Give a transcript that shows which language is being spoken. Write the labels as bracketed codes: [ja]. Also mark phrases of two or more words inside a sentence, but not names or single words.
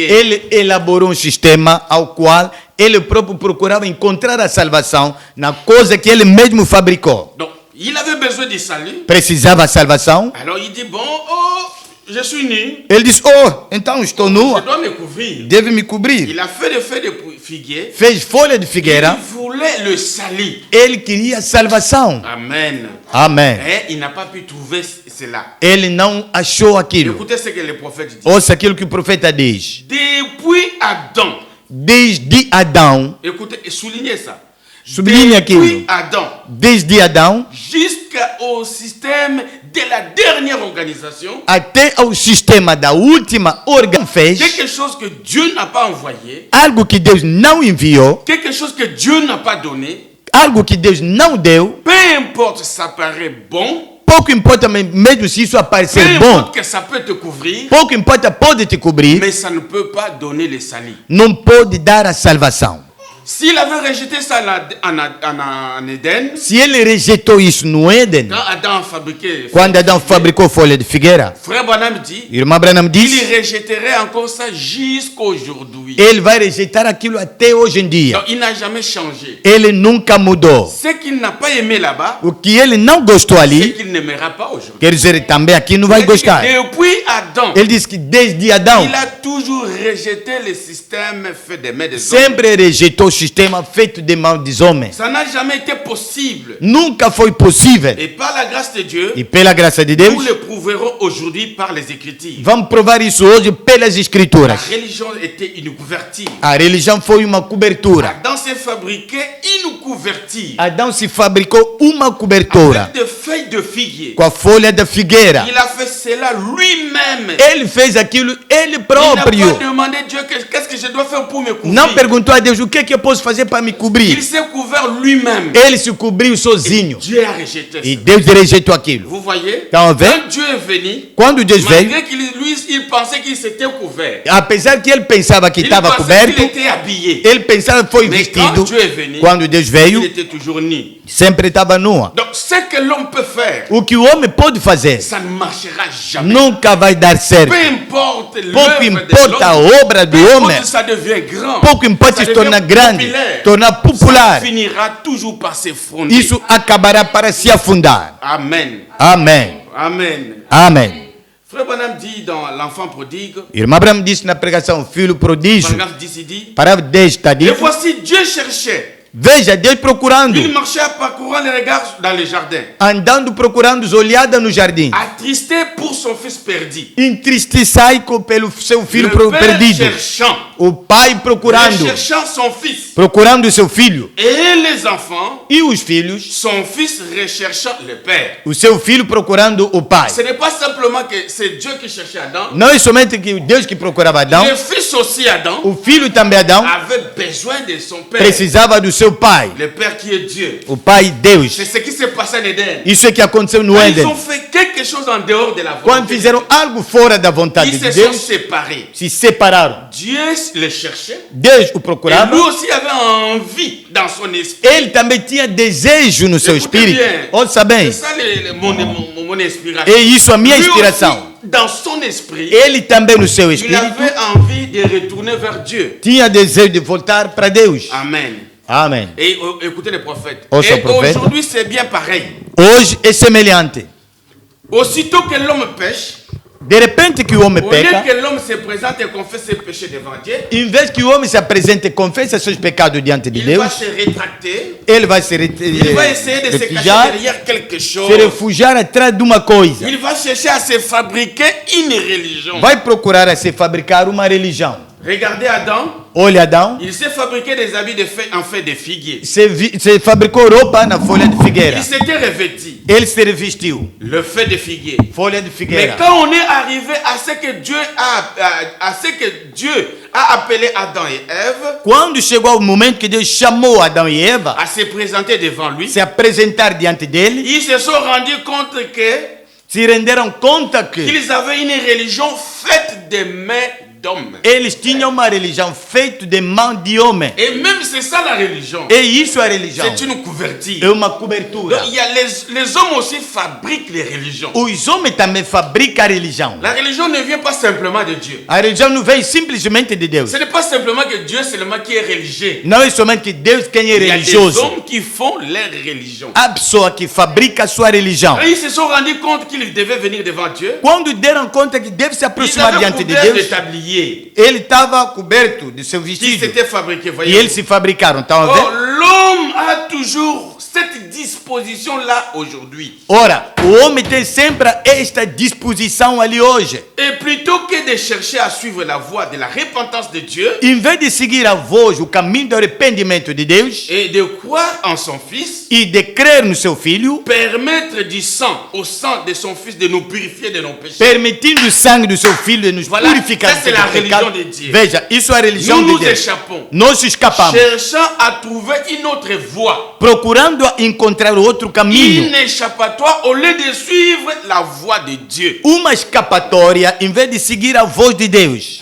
[pt] Ele elaborou um sistema ao qual ele próprio procurava encontrar a salvação na coisa que ele mesmo fabricou. [fr] Donc, il avait besoin du salut. [pt] Precisava a salvação. [fr] Alors il dit, bon, oh, je suis nu, [pt] Ele disse, oh, então estou [fr] je [pt] nua, [fr] dois me couvrir. [pt] deve me cobrir. [fr] Il a fait des feuilles de figuier. [pt] Fez folha de figueira. [fr] Il voulait le salut. [pt] Ele queria salvação. [fr] Amen. [pt] Amém. [fr] Et il n'a pas pu trouver cela. [pt] Ele não achou aquilo. [fr] Écoutez ce que le prophète dit. [pt] Ouça aquilo que o profeta diz. [fr] Depuis Adam, [pt] Desde Adão, [fr] écoutez, et soulignez ça. [pt] sublinhe aquilo. [fr] Depuis Adam [pt] Desde Adão [fr] jusqu'au système de la dernière organisation, [pt] até ao sistema da última organização fez [fr] quelque chose que Dieu n'a pas envoyé, [pt] algo que Deus não enviou, [fr] quelque chose que Dieu n'a pas donné, [pt] algo que Deus não deu. [fr] peu importe ça paraît bon, [pt] Pouco importa mesmo se isso [fr] peu [pt] aparecer bom. [fr] importe que ça peut te couvrir, [pt] Pouco importa, pode te cobrir. [fr] mais ça ne peut pas donner le salut. [pt] Não pode dar a salvação. [fr] S'il avait rejeté ça en Éden, [pt] Se ele rejeitou isso no Éden, [fr] quand Adam a fabriqué, [pt] quando Adão fabricou folha de figueira, [fr] Frère Branham dit, [pt] irmã Branham [fr] il [pt] disse, [fr] rejetterait encore ça jusqu'aujourd'hui. [pt] ele vai rejeitar aquilo até hoje em dia. [fr] Donc il n'a jamais changé. [pt] Ele nunca mudou. [fr] Ce qu'il n'a pas aimé là-bas, [pt] O que ele não gostou [fr] c'est [pt] ali, [fr] qu'il n'aimera pas aujourd'hui. [pt] quer dizer, também aqui não vai gostar. [fr] Depuis Adam, [pt] Ele disse que desde Adão, [fr] il a toujours rejeté le système fait des mains des hommes. [pt] sempre rejeitou o sistema feito de mão dos homens. [fr] Ça n'a jamais été possible. [pt] Nunca foi possível. [fr] Et par la grâce de Dieu, [pt] E pela graça de Deus, [fr] nous le prouverons aujourd'hui par les Écritures. [pt] vamos provar isso hoje pelas [fr] La [pt] escrituras. [fr] religion était une couverture. [pt] A religião foi uma cobertura. [fr] Adam s'est fabriqué une couverture [pt] Adão se fabricou uma cobertura [fr] avec des feuilles de figuier. [pt] com a folha da figueira. [fr] Il a fait cela lui-même. [pt] Ele fez aquilo ele [fr] Il n'a [pt] próprio. [fr] pas demandé à Dieu qu'est-ce que je dois faire pour me couvrir. [pt] Não perguntou a Deus o que eu posso fazer para me [fr] Il [pt] cobrir. [fr] s'est couvert lui-même. [pt] Ele se cobriu sozinho. [fr] Dieu a rejeté [pt] E [fr] ça. [pt] Deus rejeitou aquilo. [fr] Vous voyez? [pt] Então, vem. [fr] Quand Dieu est venu, [pt] Quando Deus veio, [fr] malgré qu'il lui, il pensait qu'il s'était couvert. [pt] apesar que ele pensava que [fr] Il [pt] estava [fr] pensait [pt] coberto, [fr] qu'il était habillé. [pt] ele pensava que foi [fr] Mais [pt] vestido. [fr] quand Dieu est venu, [pt] Quando Deus [fr] il [pt] veio, [fr] était toujours nu. [pt] sempre estava nua. [fr] Donc ce que l'homme peut faire, [pt] O que o homem pode fazer [fr] ça ne marchera jamais. [pt] nunca vai dar certo. [fr] Peu importe [pt] Pouco [fr] l'œuvre de [pt] importa a [fr] l'homme, [pt] obra do [fr] peu [pt] homem, [fr] importe ça devient grand, [pt] pouco importa [fr] ça [pt] se tornar [fr] devient [pt] grande, [fr] populaire, [pt] tornar [fr] ça [pt] popular. [fr] finira toujours par s'effondrer. [pt] Isso acabará para se afundar. [fr] Amen. [pt] Amém. [fr] Amen. [pt] Amém. [fr] Frère Branham dit dans l'enfant prodigue, [pt] Irmã Abraão disse na pregação, filho prodígio, [fr] paragraphe 10, il dit, [pt] parágrafo 10 está [fr] et [pt] dito, [fr] voici Dieu cherchait. [pt] veja Deus procurando, [fr] Il marchait parcourant les regards dans les jardins, [pt] andando procurando os olhadas no jardim, [fr] attristé pour son fils perdu. [pt] entristecai pelo seu filho [fr] Le père [pt] perdido, [fr] cherchant, [pt] o pai procurando, [fr] cherchant son fils. [pt] procurando o seu filho, [fr] Et les enfants, [pt] e os filhos, [fr] son fils recherchant le père. [pt] o seu filho procurando o pai. [fr] Ce n'est pas simplement que c'est Dieu qui cherchait Adam. [pt] Não é somente que Deus que procurava Adão, [fr] Le fils aussi, Adam, [pt] o filho também Adão [fr] avait besoin de son père. [pt] precisava do seu pai, [fr] Le père qui est Dieu. [pt] o pai Deus. [fr] C'est ce qui s'est passé en Éden. [pt] Isso é que aconteceu no [fr] Quand ils [pt] Éden. [fr] ont fait quelque chose en dehors de la [pt] Quando [fr] volonté, [pt] fizeram algo fora da vontade [fr] ils [pt] de [fr] se sont [pt] Deus, [fr] séparés. [pt] se separaram. [fr] Dieu le cherchait. [pt] Deus o [fr] Et [pt] procurava. [fr] lui aussi avait envie dans son esprit. [pt] Ele também tinha desejo no seu [fr] Écoutez [pt] espírito. [fr] bien. [pt] Ouça bem. [fr] C'est ça mon inspiration. [pt] É isso a minha [fr] Lui [pt] inspiração. [fr] aussi, dans son esprit, [pt] Ele também no seu [fr] il [pt] espírito [fr] avait envie de retourner vers Dieu. [pt] tinha desejo de voltar para Deus. [fr] Amen. [pt] Amém. [fr] Et écoutez les prophètes. [pt] Ouça [fr] Et [pt] o profeta. [fr] aujourd'hui, c'est bien pareil. [pt] Hoje é semelhante. [fr] Aussitôt que l'homme pêche, [pt] De repente que o homem [fr] Au lieu [pt] peca, [fr] que l'homme se présente et confesse ses péchés devant Dieu, [pt] em vez que o homem se apresente e confesse seus pecados diante de [fr] il va [pt] Deus, [fr] se rétracter, [pt] ele vai se [fr] il va essayer de se cacher [pt] refugiar, [fr] derrière quelque chose. [pt] se refugiar atrás de uma coisa. [fr] Il va chercher à se fabriquer une religion. [pt] Vai procurar a se fabricar uma religião. [fr] Regardez Adam, [pt] Olha Adão, [fr] il s'est fabriqué des habits en fait de figuier. [pt] se fabricou roupa na folha de figueira. [fr] Il s'était revêti, [pt] Ele se revestiu, [fr] le fait de figuier. [pt] folha de [fr] Mais [pt] figueira. [fr] quand on est arrivé à ce que Dieu a appelé Adam et Ève [pt] Quando chegou o momento que Deus chamou Adão e Eva [fr] à se présenter devant lui, [pt] se apresentar diante dele, [fr] ils se sont rendus compte [pt] se renderam conta que [fr] qu'ils avaient une religion faite de mains d'hommes. [pt] eles tinham uma religião feita de mão de homem. [fr] Et même c'est ça la religion. [pt] E isso é a religião. [fr] C'est une couverture. [pt] É uma cobertura. [fr] Donc, il y a les hommes aussi fabriquent les religions. [pt] Os homens também fabricam a religião. [fr] La religion ne vient pas simplement de Dieu. [pt] A religião não vem simplesmente de Deus. [fr] Ce n'est pas simplement que Dieu seulement qui est religieux. [pt] Não é somente que Deus quem é [fr] Il y a des [pt] religioso. [fr] hommes qui font leur religion. [pt] A pessoa que fabrica a sua religião. [fr] Et ils se sont rendus compte qu'ils devaient venir devant Dieu. [pt] Quando deram conta que deve se [fr] Ils [pt] aproximar [fr] avaient [pt] diante de [fr] couvert de [pt] Deus, [fr] tablier. [pt] ele estava coberto de seu [fr] Qui [pt] vestido. [fr] s'étaient fabriqués, [pt] E [fr] voyez. [pt] eles se fabricaram. Estão a [fr] Oh, [pt] ver? [fr] l'homme a toujours cette disposition-là aujourd'hui. [pt] Ora, o homem tem sempre esta disposição ali hoje. [fr] Et plutôt que de chercher à suivre la voie de la repentance de Dieu [pt] Em vez de seguir a voz, o caminho do arrependimento de Deus [fr] et de croire en son Fils, [pt] e de crer no seu Filho, [fr] permettre du sang, au sang de son Fils, de nous purifier de nos péchés. [pt] permitindo o sangue do seu Filho de nos [fr] Voilà, [pt] purificar [fr] ça, [pt] dos [fr] c'est la [pt] pecados. [fr] religion de Dieu. [pt] Veja, isso é a religião [fr] Nous [pt] de [fr] nous [pt] Deus. [fr] échappons, [pt] Nós escapamos, [fr] cherchant à trouver une autre voie, [pt] procurando encontrar outro caminho, [fr] une échappatoire au lieu de suivre la voie de Dieu. [pt] uma escapatória em vez de seguir a voz de Deus.